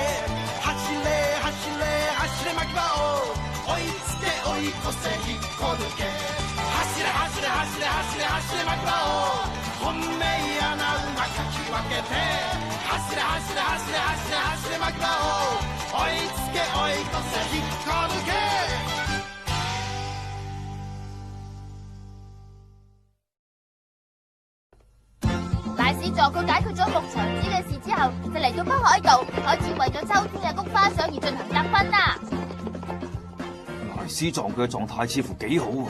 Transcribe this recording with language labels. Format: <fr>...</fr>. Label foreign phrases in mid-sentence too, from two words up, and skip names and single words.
<ja>走れ走れ走れ牧場王、追いつけ追い越せ引っこ抜け。走れ走れ走れ走れ走れ牧場王、本命穴馬かき分けて。走れ走れ走れ走れ走れ牧場王、追いつけ追い越せ引っこ抜け。</ja> <yue>賴史座佢解決咗牧場子嘅事之後，就嚟到北海道，開始為咗秋天嘅菊花賞而進行特訓啦。賴史藏佢嘅狀態似乎幾好喎。</yue>